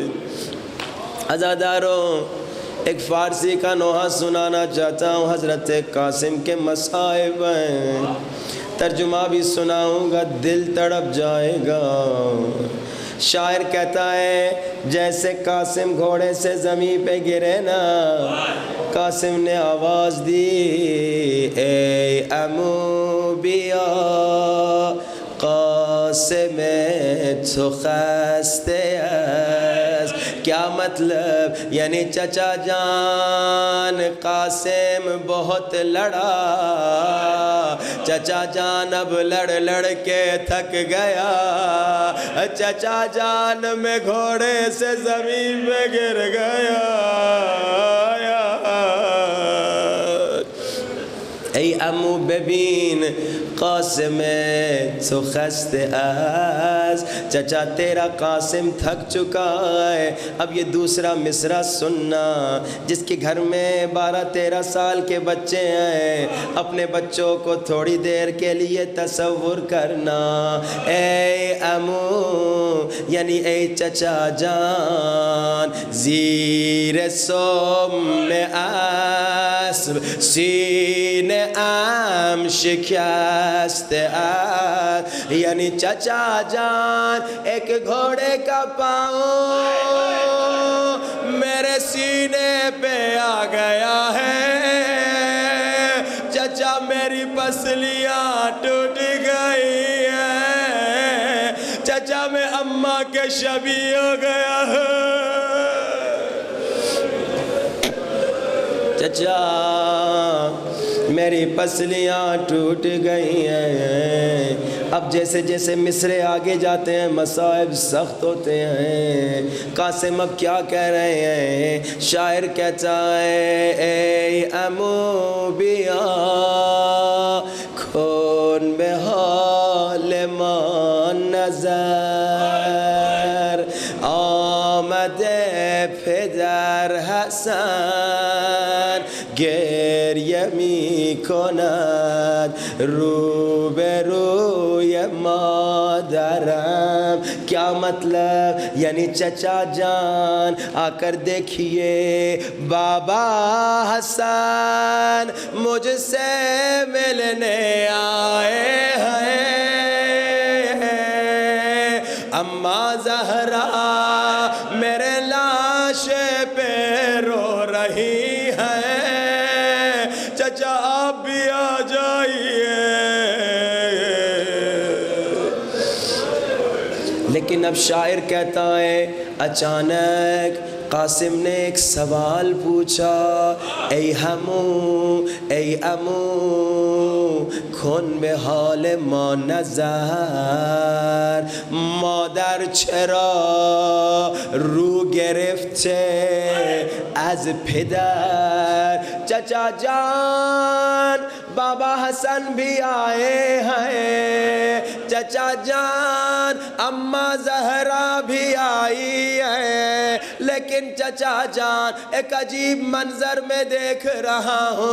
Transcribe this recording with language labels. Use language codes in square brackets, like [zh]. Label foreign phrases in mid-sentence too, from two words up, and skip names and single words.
[ur] عزاداروں، ایک فارسی کا نوحہ سنانا چاہتا ہوں، حضرت قاسم کے مصائب ہیں، ترجمہ بھی سناؤں گا، دل تڑپ جائے گا۔ شاعر کہتا ہے جیسے قاسم گھوڑے سے زمین پہ گرے نا، قاسم نے آواز دی [fa] اے امو بیا قاسم تو خستے است۔ [ur] کیا مطلب؟ یعنی چچا جان قاسم بہت لڑا، چچا جان اب لڑ لڑ کے تھک گیا، چچا جان میں گھوڑے سے زمین میں گر گیا۔ [fa] ای عمو ببین قاسم تو خسته است، [ur] چچا تیرا قاسم تھک چکا ہے. اب یہ دوسرا مصرع سننا. جس کے گھر میں 12-13 سال کے بچے ہیں، اپنے بچوں کو تھوڑی دیر کے لیے تصور کرنا. [fa] اے عمو [ur] یعنی اے چچا جان، [fa] زیر سم اسب سینه ام شکسته است. [ur] یعنی چچا جان ایک گھوڑے کا پاؤں میرے سینے پہ آ گیا ہے. چچا میری پسلیاں ٹوٹ گئی ہیں. چچا میں اماں کے شبیہ ہو گیا ہے. چچا میری پسلیاں ٹوٹ گئی ہیں. اب جیسے جیسے مصرے آگے جاتے ہیں مصائب سخت ہوتے ہیں. قاسم اب کیا کہہ رہے ہیں؟ شاعر کہتا ہے [fa] اے عمو بیا کن به حال ما نظر، آمده پدر حسن گریه می کند روبروی مادرم. [ur] کیا مطلب؟ یعنی چچا جان آ کر دیکھیے بابا حسن مجھ سے ملنے آئے ہیں. اماں زہرا میرے لاش پہ رو رہی ہے. چچا آپ بھی آ جائیے. لیکن اب شاعر کہتا ہے اچانک قاسم نے ایک سوال پوچھا. [fa] ای عمو کن به حال ما نظر، مادر چرا رو گرفته از پدر. [ur] چچا جان بابا حسن بھی آئے ہیں. چچا جان اماں زہرا بھی آئی ہے. لیکن چچا جان ایک عجیب منظر میں دیکھ رہا ہوں.